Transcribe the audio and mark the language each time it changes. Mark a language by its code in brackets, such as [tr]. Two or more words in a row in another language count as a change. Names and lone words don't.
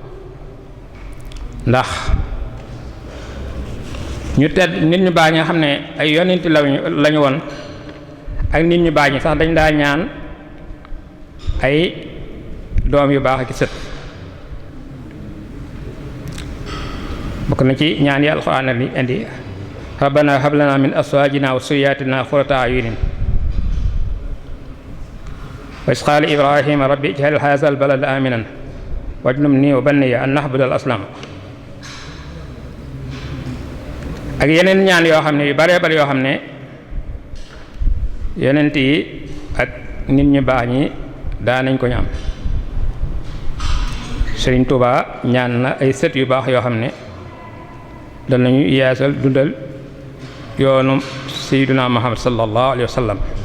[wo] ndax ñu tedd nit ñu baax ñi nga xam ne ay yonent lañu woon ak nit ñu baax ñi sax dañ daa ñaan ay doom yu baax ak sët bokk na ci ñaan yi alxuraan li indi [ar] ربنا هب لنا من أزواجنا وذرياتنا قرة أعين وإذ قال إبراهيم رب اجعل هذا البلد آمنا واجنبني وبني أن نعبد الأصنام [wo] ak yeneen ñaan yoo xam ne yu baree bari yoo xam ne yonent yi ak nit ñu baax ñi daa nañ ko ñaan. Sëriñ Tuubaa ñaan na ay sët yu baax yoo xam ne danañu yeesal dundal yoonu Sayyiduna Muhammad [ar] صلى الله عليه وسلم.